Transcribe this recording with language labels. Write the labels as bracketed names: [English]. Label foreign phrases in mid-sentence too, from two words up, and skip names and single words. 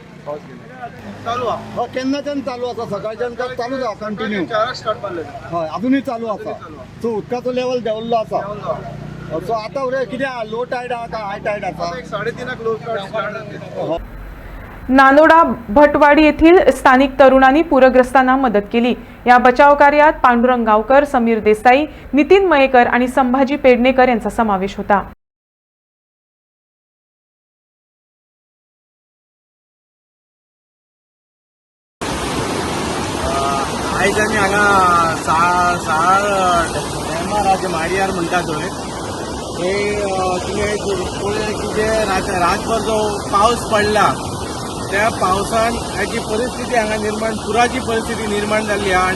[Konkani] पावस गेलो चालू आहा, केन्नाच्यान चालू आसा? सकाळच्यान काय चालूच आहा कंटिन्यू? 4 स्टार्ट मारले हय, अजूनही चालू आसा। सो उदकाचो लेवल देंवल्लो आसा। सो आतां उरे कितें आहा, [English] low tide [Konkani] आहा काय [English] high tide [Konkani] आसा? [English] 3:30 low start. [Marathi] नांदोडा भटवाडी येथील स्थानिक तरुणांनी पूरग्रस्तांना मदत केली। या बचाव कार्यात पांडुरंग गावकर, समीर देसाई, नितीन मयेकर आणि संभाजी पेडणेकर यांचा समावेश होता। [Konkani] आयज आमी हांगा डॅमार माडयार म्हणटा थंय तुवें की जे रातभर जो पावस पडला त्या पावसान हाची परिस्थिती हांगा निर्माण, पुराची परिस्थिती निर्माण जाल्ली आहा।